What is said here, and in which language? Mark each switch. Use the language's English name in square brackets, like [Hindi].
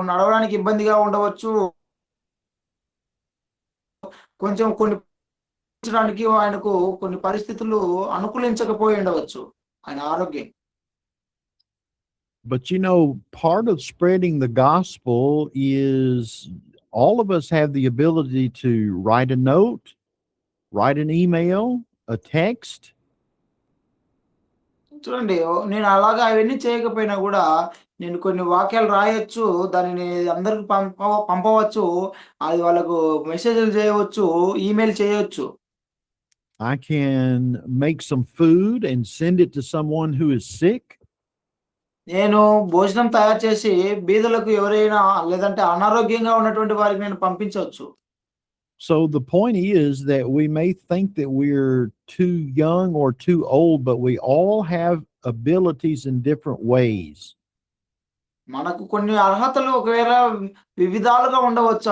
[Telugu] నడవడానికి ఇబ్బందిగా ఉండవచ్చు. కొంచెం ఆయనకు కొన్ని పరిస్థితులు అనుకూలించకపోయి ఉండవచ్చు ఆయన ఆరోగ్యం. [English] But you know, part of spreading the gospel is all of us have the ability to write a note, write an email, a text. [Telugu] చూడండి నేను అలాగా అవన్నీ చేయకపోయినా కూడా నేను కొన్ని వాక్యాలు రాయొచ్చు. దానిని అందరికి పంపవచ్చు. అది వాళ్ళకు మెసేజ్‌లు చేయవచ్చు. ఈమెయిల్ చేయొచ్చు. [English] I can make some food and send it to someone who is sick. [Telugu] నేను భోజనం తయారు చేసి బీదలకు ఎవరైనా లేదంటే అనారోగ్యంగా ఉన్నటువంటి వారికి నేను పంపించొచ్చు. [English] So the point is that we may think that we're too young or too old, but we all have abilities in different ways. [Telugu] మనకు కొన్ని అర్హతలు ఒకవేళ వివిధాలుగా ఉండవచ్చు.